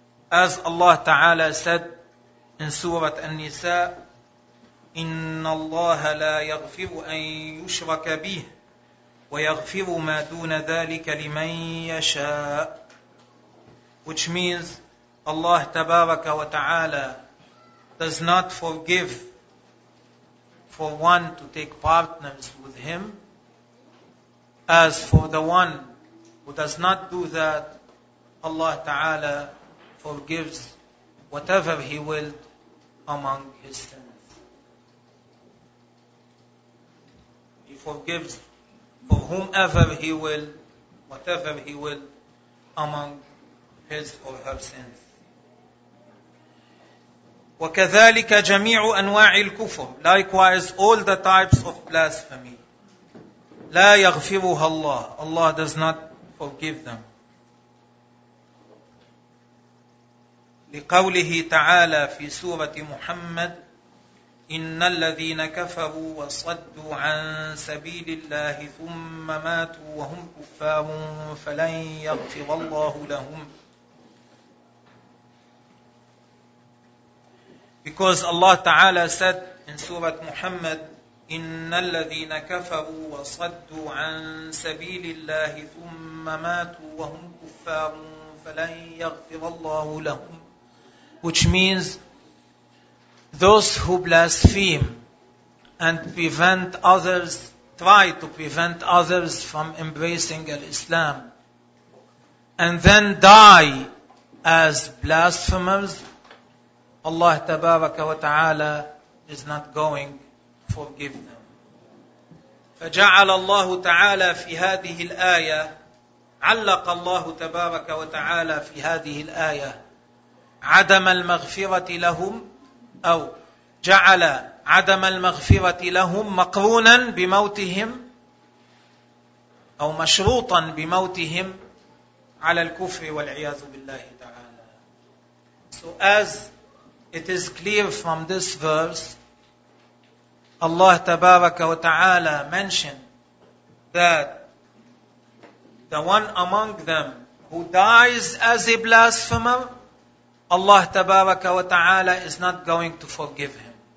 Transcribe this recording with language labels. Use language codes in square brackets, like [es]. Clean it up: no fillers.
[en] As Allah تعالى said in سورة النساء, [ar] إن الله لا يغفر أن يشرك به ويغفر ما دون ذلك لمن يشاء, [en] which means Allah [ar] تبارك وتعالى [en] does not forgive for one to take partners with him. As for the one who does not do that, Allah Ta'ala forgives whatever he willed among his sins. He forgives for whomever he will, whatever he will among his or her sins. [ar] وكذلك جميع أنواع الكفر. [en] Likewise, all the types of blasphemy. [ar] لا يغفرها الله. [en] Allah does not forgive them. [ar] لقوله تعالى في سورة محمد, إن الذين كفروا وصدوا عن سبيل الله ثم ماتوا وهم كفار فلن يغفر الله لهم. [en] Because Allah Ta'ala said in Surah Muhammad, [ar] إِنَّ الَّذِينَ كَفَرُوا وَصَدُّوا عَن سَبِيلِ اللَّهِ ثُمَّ مَاتُوا وَهُمْ كُفَّارٌ فَلَن يَغْفِرَ اللَّهُ لَهُمْ. [en] Which means, those who blaspheme and prevent others try to prevent others from embracing Islam and then die as blasphemers, Allah Tabaraka wa Ta'ala is not going to forgive them. [ar] فجعل الله تعالى في هذه الآية علق الله تبارك وتعالى في هذه الآية عدم المغفرة لهم أو جعل عدم المغفرة لهم مقرونا بموتهم أو مشروطا بموتهم على الكفر والعياذ بالله تعالى. [en] So as it is clear from this verse, Allah Tabaraka wa Ta'ala mentioned that the one among them who dies as a blasphemer, Allah Tabaraka wa Ta'ala is not going to forgive him.